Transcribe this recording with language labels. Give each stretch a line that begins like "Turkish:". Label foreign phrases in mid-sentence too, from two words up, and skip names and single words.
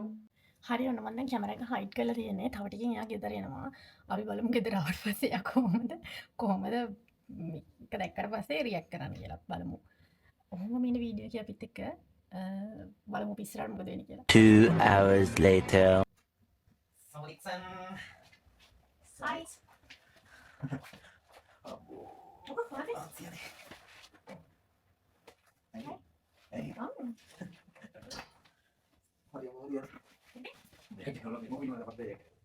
Sinhala: හරි ඔන්න මම දැන් කැමරා එක hide කරලා තියෙන්නේ. තව ටිකකින් එයා ගෙදර එනවා. අපි බලමු ගෙදර ආවට පස්සේ එයා කොහොමද මේක දැක්කට පස්සේ react කරන්න කියලා බලමු. ඔහොම මේ වීඩියෝ එක අපිත් එක්ක බලමු පිස්සරට මොකද වෙන්නේ කියලා.
English: 2 hours later.
Indonesian: Hai. Apa sih ini? Kalau mau gimana dapat deh?